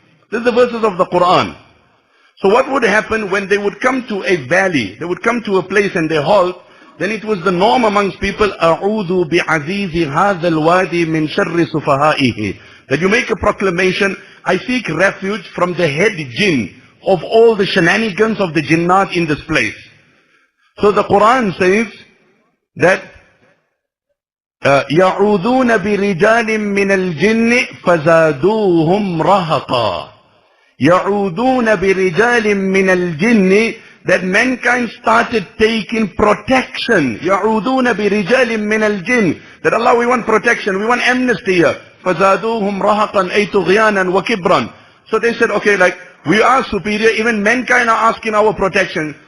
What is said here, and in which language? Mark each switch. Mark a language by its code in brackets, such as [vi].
[en] This is the verses of the Quran. So what would happen when they would come to a valley, they would come to a place and they halt, then it was the norm amongst people, [ar] أَعُوذُ بِعَزِيزِ هَذَا الْوَادِ مِنْ شَرِّ سُفَهَائِهِ. [en] That you make a proclamation, I seek refuge from the head jinn of all the shenanigans of the jinnat in this place. So the Quran says that [ar] يَعُوذُونَ بِرِجَالٍ مِّنَ الْجِنِّ فَزَادُوهُمْ رَهَقًا. يَعُوذُونَ بِرِجَالٍ مِّنَ الْجِنِّ, [en] that mankind started taking protection. [ar] يَعُوذُونَ بِرِجَالٍ مِّنَ الْجِنِّ, [en] that Allah, we want protection, we want amnesty here. [ar] فَزَادُوهُمْ رَهَقًا أَيْ طُغْيَانًا وَكِبْرًا. [en] So they said, okay, like, we are superior, even mankind are asking our protection.